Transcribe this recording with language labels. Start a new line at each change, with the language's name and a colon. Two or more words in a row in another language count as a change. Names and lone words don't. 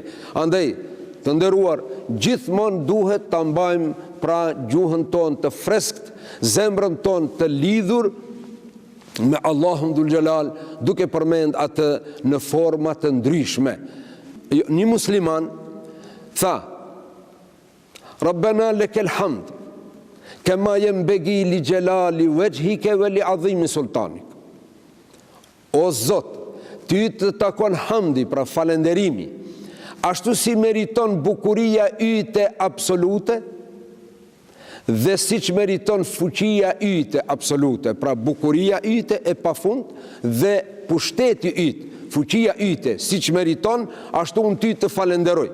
Albanian: Andaj, të nderuar, gjithmonë duhet të mbajmë pra gjuhën tonë të freskt, zemrën tonë të lidhur me Allahun
Arabic: ذو الجلال,
Albanian: duke përmend atë në forma të ndryshme. Një musliman tha,
Arabic: ربنا لك الحمد كما ينبغي لجلال وجهك ولعظيم سلطانك.
Albanian: O Zot, ty të takon hamdi, pra falenderimi, ashtu si meriton bukuria yte absolute, dhe si që meriton fuqia yte absolute, pra bukuria yte e pafund, dhe pushteti yte, fuqia yte, si që meriton, ashtu unë ty të falenderoj.